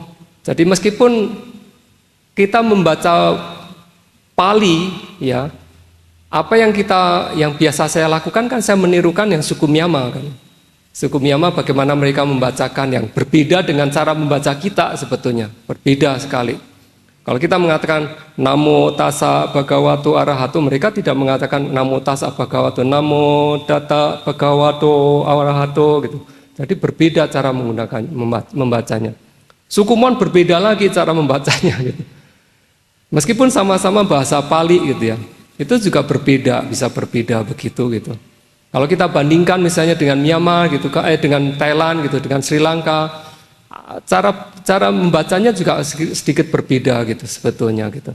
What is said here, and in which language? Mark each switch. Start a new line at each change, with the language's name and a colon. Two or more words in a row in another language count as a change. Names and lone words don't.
Indonesian: Jadi meskipun kita membaca Pali ya, apa yang biasa saya lakukan kan saya menirukan yang suku Myanmar kan. Suku Myanmar bagaimana mereka membacakan yang berbeda dengan cara membaca kita sebetulnya, berbeda sekali. Kalau kita mengatakan
Pali: Namo tassa bhagavato arahato,
Indonesian: mereka tidak mengatakan
Pali: Namo tassa bhagavato, Namo tata bhagavato arahato
Indonesian: gitu. Jadi berbeda cara menggunakan membacanya. Suku Mon berbeda lagi cara membacanya gitu. Meskipun sama-sama bahasa Pali gitu ya, itu juga berbeda, bisa berbeda begitu gitu. Kalau kita bandingkan misalnya dengan Myanmar gitu, dengan Thailand gitu, dengan Sri Lanka, cara membacanya juga sedikit berbeda gitu sebetulnya gitu.